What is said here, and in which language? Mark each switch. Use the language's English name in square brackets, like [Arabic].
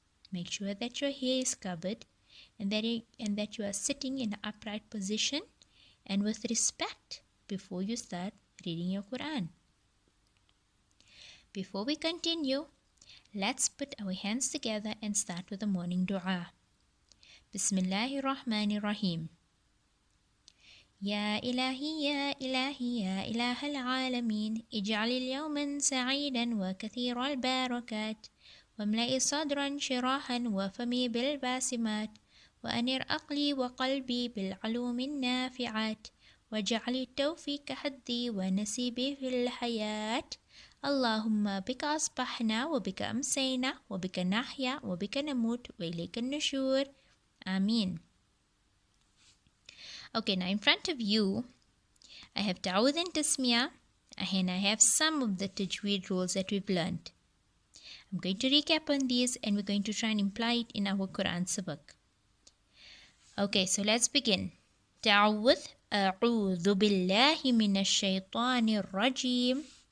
[English] Make sure that your hair is covered and that you are sitting in an upright position and with respect before you start reading your Quran. Before we continue, let's put our hands together and start with the morning dua. [Arabic] Bismillahir Rahmanir Rahim. يا إلهي يا إلهي يا إله العالمين اجعل اليوم سعيدا وكثير البركات واملئ صدرا شراحا وفمي بالباسمات وأنر عقلي وقلبي بالعلوم النافعات واجعل التوفيق حدي ونسيبي في الحياة اللهم بك أصبحنا وبك أمسينا وبك نحيا وبك نموت وإليك النشور آمين. [English] Okay, now in front of you, I have Ta'awudh and Tasmiyah, and I have some of the Tajweed rules that we've learned. I'm going to recap on these and we're going to try and imply it in our Quran sabak. Okay, so let's begin. Ta'awudh, [Arabic] A'udhu billahi minash shaytanir rajim.